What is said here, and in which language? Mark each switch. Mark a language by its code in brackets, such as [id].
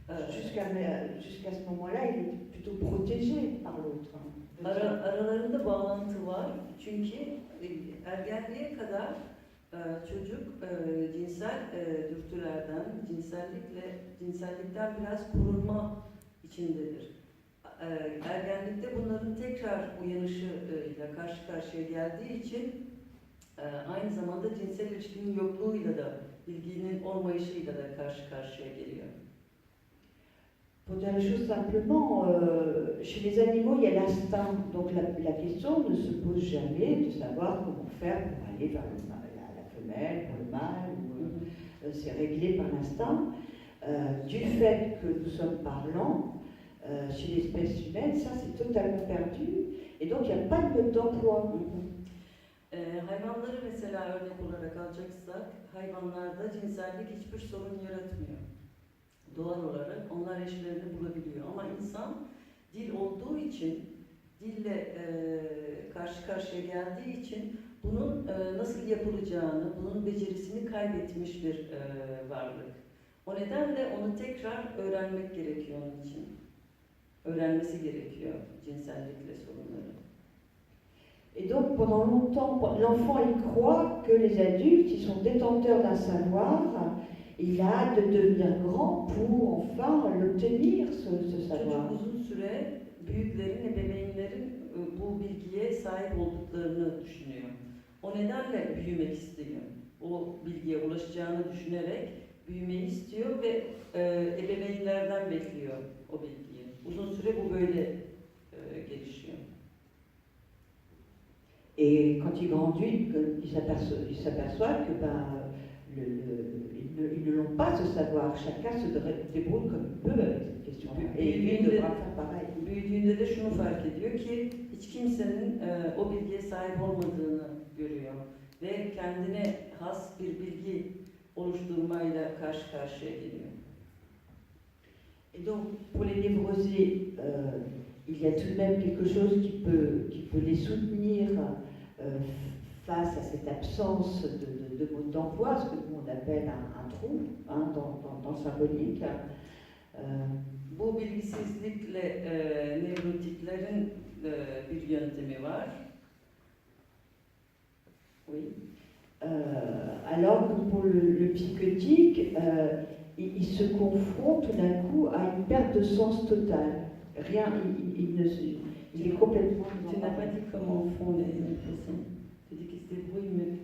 [fr] Jusqu'à ce moment-là, il est plutôt protégé par l'autre. [tr] Aralarında bağlantı var. Çünkü ergenliğe kadar çocuk cinsel dürtülerden, cinsellikten biraz korunma içindedir. Ergenlikte bunların tekrar uyanışıyla karşı karşıya geldiği için aynı zamanda cinsel ilişkinin yokluğuyla da, bilginin olmayışıyla da karşı karşıya geliyor. [fr] Pour dire les choses simplement, chez les animaux, il y a l'instinct. Donc la question ne se pose jamais de savoir comment faire pour aller vers la femelle, pour le mâle. C'est réglé par l'instinct. Du fait que nous sommes parlants, chez l'espèce humaine, ça c'est totalement perdu. Et donc il n'y a pas de mode d'emploi. [tr] Hayvanları mesela örnek olarak alacaksak, hayvanlarda cinsellik hiçbir sorun yaratmıyor. Doğal olarak onlar eşlerini bulabiliyor. Ama insan dil olduğu için, dille karşı karşıya geldiği için bunun nasıl yapılacağını, bunun becerisini kaybetmiş bir varlık. O nedenle onu tekrar öğrenmek gerekiyor onun için. Öğrenmesi gerekiyor cinsellikle sorunları. [fr] Et donc pendant longtemps, l'enfant il croit que les adultes ils sont détenteurs d'un savoir. Il a hâte de devenir grand pour enfin l'obtenir, ce savoir. [tr] Çocuk uzun süre büyüklerin, ebeveynlerin bu bilgiye sahip olduklarını düşünüyor. O nedenle büyümek istiyor. O bilgiye ulaşacağını düşünerek büyümeyi istiyor ve ebeveynlerden bekliyor o bilgiyi. Uzun süre bu böyle gelişiyor. [fr] Et quand il grandit, il s'aperçoit que ils ne l'ont pas ce savoir. Chacun se débrouille comme il peut avec cette question. Et lui devra faire pareil. [tr] Büyüdüğünde de şunu fark ediyor ki hiç kimsenin o bilgiye sahip olmadığını görüyor ve kendine has bir bilgi oluşturmayla karşı karşıya geliyor. [fr] Et donc, pour les névrosés, il y a tout de même quelque chose qui peut les soutenir face à cette absence de mode d'emploi, ce que nous on appelle un trou dans le symbolique. [tr] Bu bilgisizlikle nevrotiklerin bir yöntemi var. [fr] Oui. Alors que pour le psychotique, il se confronte tout d'un coup à une perte de sens totale. Rien, il est complètement... Tu n'as pas dit comment font les dépressants. Tu dis qu'ils se débrouillent, mais...